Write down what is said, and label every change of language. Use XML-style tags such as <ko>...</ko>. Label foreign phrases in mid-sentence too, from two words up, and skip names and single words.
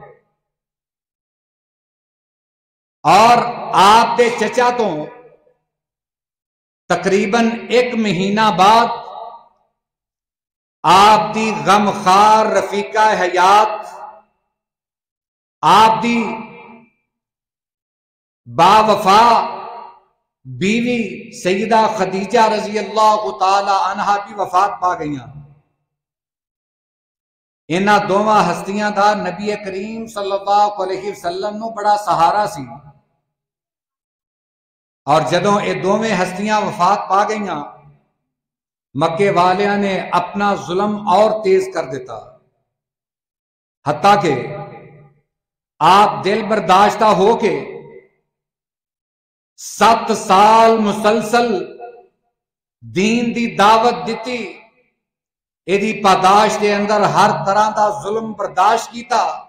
<pa>اور آپ دے چچا تو تقریباً 1 مہینہ بعد آپ دی غمخوار رفیقہ حیات، آپ دی با وفا بیوی سیدہ خدیجہ</pa> <ar>رضی اللہ تعالی عنہا</ar> <pa>بھی وفات پا گئیاں. انہاں دوواں ہستیاں دا نبی کریم</pa> <ar>صلی اللہ علیہ وسلم</ar> <pa>نو بڑا سہارا سی، اور جدوں یہ دوویں ہستیاں وفات پا گئیاں، مکے والیاں نے اپنا ظلم اور تیز کر دیتا، حتیٰ کہ آپ دل برداشتہ ہو کے 7 سال مسلسل دین دی دعوت دیتی، ایدی پاداش دے اندر ہر طرح دا ظلم برداشت کیتا.</pa>